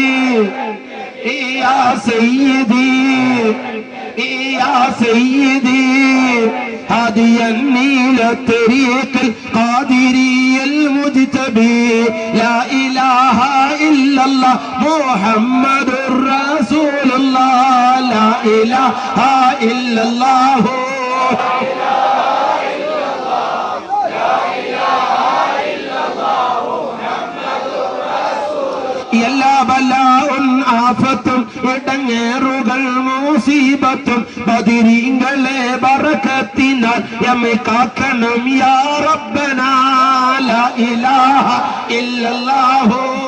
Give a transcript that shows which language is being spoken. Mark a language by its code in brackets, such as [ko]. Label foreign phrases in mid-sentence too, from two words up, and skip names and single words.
[ar] يا سيدي يا سيدي هاديا إلى الطريق القادري المجتبي لا إله إلا الله محمد رسول الله لا إله إلا الله [ml] എല്ലാ ബലാഉം ആഫത്തും ഇടങ്ങേറുകൾ മുസീബത്തും ബദരീങ്ങളെ ബറകത്തിനാൽ യമ്മെ കാക്കണം [ar] يا ربنا لا إله إلا الله